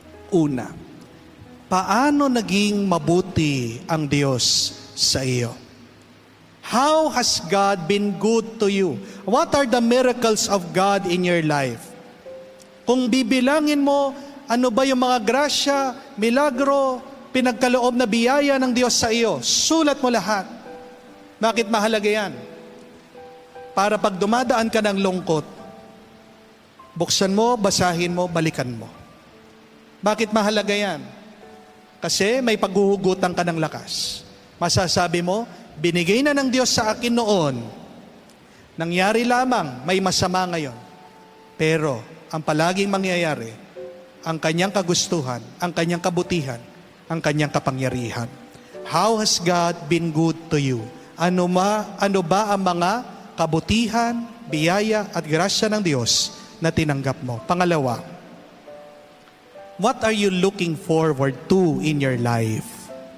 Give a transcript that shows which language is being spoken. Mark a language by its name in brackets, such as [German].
[Filipino] Una, paano naging mabuti ang Diyos sa iyo? [English] How has God been good to you? What are the miracles of God in your life? [Filipino] Kung bibilangin mo, ano ba yung mga grasya, milagro, pinagkaloob na biyaya ng Diyos sa iyo, sulat mo lahat. Bakit mahalaga yan? Para pag dumadaan ka ng lungkot, buksan mo, basahin mo, balikan mo. Bakit mahalaga yan? Kasi may paghuhugutan ka ng lakas. Masasabi mo, binigay na ng Diyos sa akin noon. Nangyari lamang, may masama ngayon. Pero, ang palaging mangyayari, ang kanyang kagustuhan, ang kanyang kabutihan, ang kanyang kapangyarihan. [English] How has God been good to you? [Filipino] Ano ba ang mga kabutihan, biyaya at grasya ng Diyos na tinanggap mo? Pangalawa, [English] what are you looking forward to in your life?